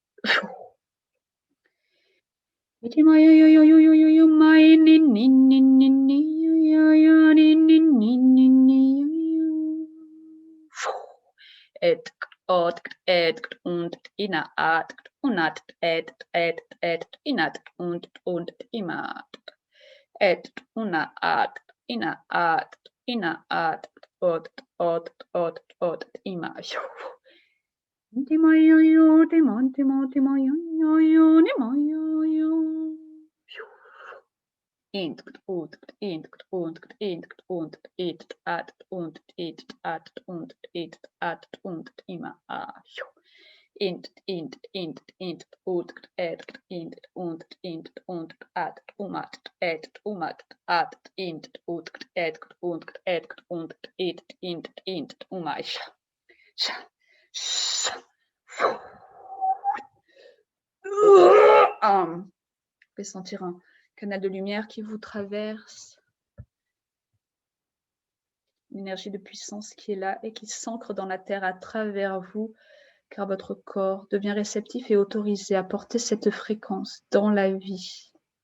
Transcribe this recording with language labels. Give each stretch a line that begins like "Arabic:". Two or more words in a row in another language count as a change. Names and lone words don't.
French: Et ot et und ina at unat et inat und imat et una at ina at ot ima Timayo, timon, timoyo, yo, nimoyo. Int, ut, int, und, it, at, ima, int, ut, und, at, umat, at, ut, und, it, uma, vous pouvez sentir un canal de lumière qui vous traverse, une énergie de puissance qui est là et qui s'ancre dans la terre à travers vous, car votre corps devient réceptif et autorisé à porter cette fréquence dans la vie.